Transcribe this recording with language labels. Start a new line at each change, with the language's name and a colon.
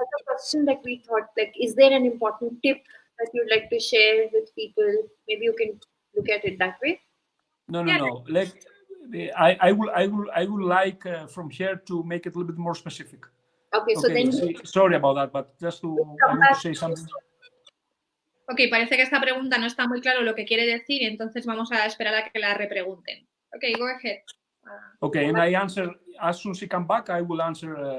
English: That's a question that we thought, like, is there an important tip that you'd like to share with people? Maybe you can look at it that way. No. Like, I would like from here to make it a little bit more specific. Okay, so then. Sorry about that, but just I want to say something.
Spanish: Ok, parece que esta pregunta no está muy claro lo que quiere decir, entonces vamos a esperar a que la repregunten.
English: Ok, go ahead. Okay, and I answer as soon as she come back. I will answer.